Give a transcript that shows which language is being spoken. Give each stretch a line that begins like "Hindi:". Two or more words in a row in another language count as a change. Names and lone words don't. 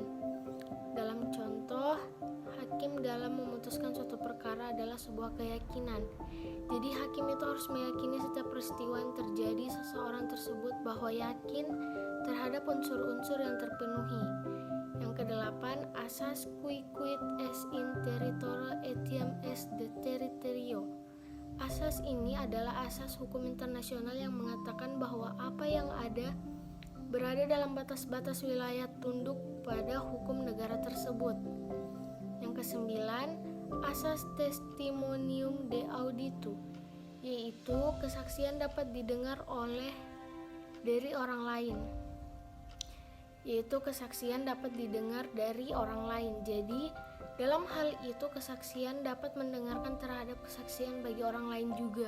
Indonesian: Dalam contoh, hakim dalam memutuskan suatu perkara adalah sebuah keyakinan. Jadi hakim itu harus meyakini setiap peristiwa yang terjadi seseorang tersebut bahwa yakin terhadap unsur-unsur yang terpenuhi. Yang kedelapan, asas
Latin: qui quid est in territorio etiam est de territorio.
Indonesian: Asas ini adalah asas hukum internasional yang mengatakan bahwa apa yang ada berada dalam batas-batas wilayah tunduk pada hukum negara tersebut. Yang kesembilan, asas
Latin: testimonium de auditu,
Indonesian: yaitu kesaksian dapat didengar dari orang lain. Dari orang lain. Jadi, dalam hal itu kesaksian dapat mendengarkan terhadap kesaksian bagi orang lain juga.